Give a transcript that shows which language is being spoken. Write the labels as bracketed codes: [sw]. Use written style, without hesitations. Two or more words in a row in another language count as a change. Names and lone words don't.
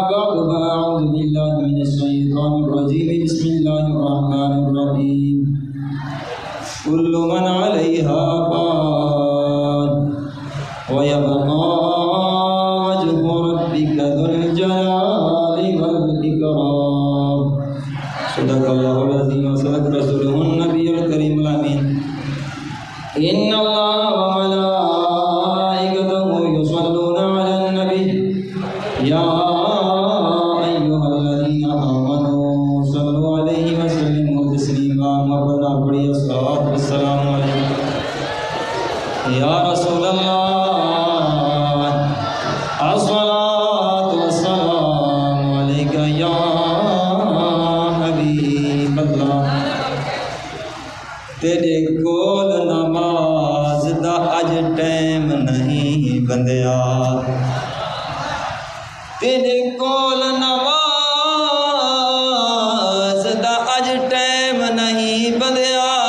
[ar] بعد فأعوذ بالله من الشيطان الرجيم بسم الله الرحمن الرحيم كل من عليها فان ويبقى وجه ربك ذو الجلال والإكرام صدق الله العظيم وصدق رسوله النبي الكريم الأمين إن الله وملائكته يصلون على النبي يا أيها الذين آمنوا صلوا عليه وسلموا تسليما [pa] ਮਰਨਾ ਪੜ੍ਹੀ [ar] الصلاة والسلام عليك يا رسول الله الصلاة والسلام عليك يا [pa] ਹਬੀਬੱਲਾਹ ਤੇਰੇ ਕੋਲ ਨਮਾਜ਼ ਦਾ ਅੱਜ ਟਾਈਮ ਨਹੀਂ ਬੰਦਿਆ ਤੇਰੇ ਕੋਲ ਨਮਾਜ਼ ਦਾ ਅੱਜ ਟਾਈਮ ਨਹੀਂ ਬੰਦਿਆ